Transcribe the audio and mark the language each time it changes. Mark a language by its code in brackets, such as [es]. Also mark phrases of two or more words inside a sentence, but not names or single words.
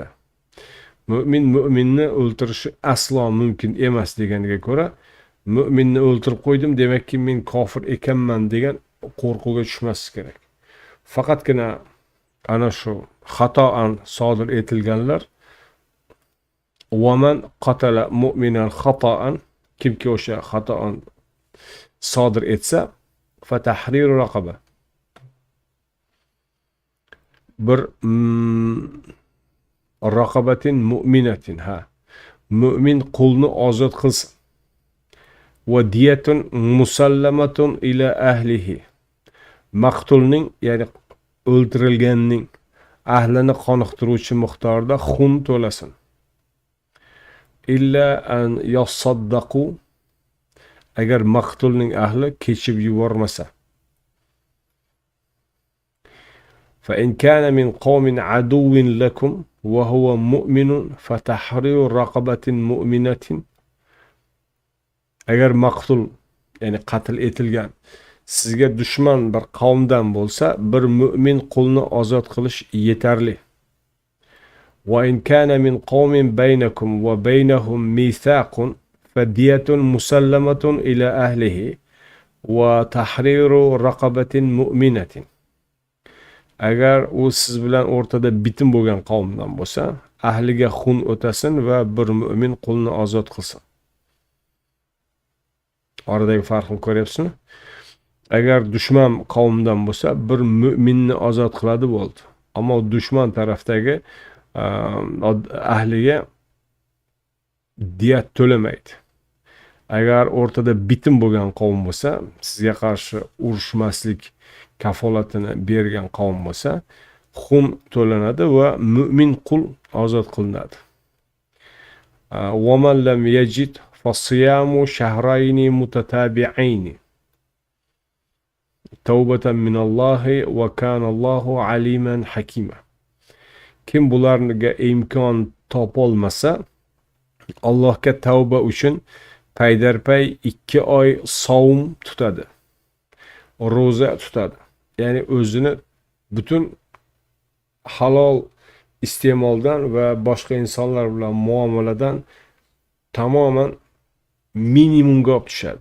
[uz] Mu'minni o'ldirishi aslo mumkin emas deganiga ko'ra, mu'minni o'ldirib qo'ydim, demakki men kofir ekanman degan qo'rquvga tushmaslik kerak. Faqatgina ana shu xatoan sodir etilganlar [ar] وَمَنْ قَتَلَ مُؤْمِنًا خَطَأً, [uz] kimki o'sha xatoan sodir etsa, [ar] فَتَحْرِيرُ رَقَبَةٍ, [uz] bir [ar] رقبة مؤمنة, [uz] mu'min qulni ozod qilsin. [ar] ودية مسلمة إلى أهله, [uz] maqtulning ya'ni o'ldirilganning ahlini qoniqtiruvchi miqdorda xun to'lasin. [ar] إلا أن يصدقوا, [uz] agar maqtulning ahli kechib yubormasa. [ar] فإن كان من قوم عدو لكم وهو مؤمن فتحرير رقبة مؤمنة, [uz] agar maqtul ya'ni qatl etilgan sizga dushman bir qavmdan bo'lsa, bir mu'min qulni ozod qilish yetarli. [ar] وَإِنْ كَانَ مِنْ قَوْمٍ بَيْنَكُمْ وَبَيْنَهُمْ مِيثَاقٌ فَدِيَةٌ مُسَلَّمَةٌ إِلَى أَهْلِهِ وَتَحْرِيرُ رَقَبَةٍ مُؤْمِنَةٍ. [uz] Agar u siz bilan o'rtada bitim bo'lgan qavmdan bo'lsa, ahliga xun o'tasin va bir mu'min qulni ozod qilsin. Oradagi farqni ko'ryapsizmi? Agar dushman qavmdan bo'lsa, bir mu'minni ozod qiladi bo'ldi. Ammo dushman tarafdagi ahliga diyat to'lamaydi. Agar o'rtada bitim bo'lgan qavm bo'lsa, sizga qarshi urushmaslik kafolatini bergan qavm bo'lsa, xum to'lanadi va mu'min qul ozod qilinadi. [ar] وَمَنْ لَمْ يَجِدْ فَصِيَامُ شَهْرَيْنِ مُتَتَابِعَيْنِ تَوْبَةً مِنَ اللَّهِ وَكَانَ اللَّهُ عَلِيمًا حَكِيمًا. [uz] Kim bularga imkon topolmasa, Allohga tavba uchun paydarpay 2 oy savm tutadi, ro'za tutadi. Ya'ni o'zini butun halol iste'moldan va boshqa insonlar bilan muomaladan tamoman minimumga olib tushadi.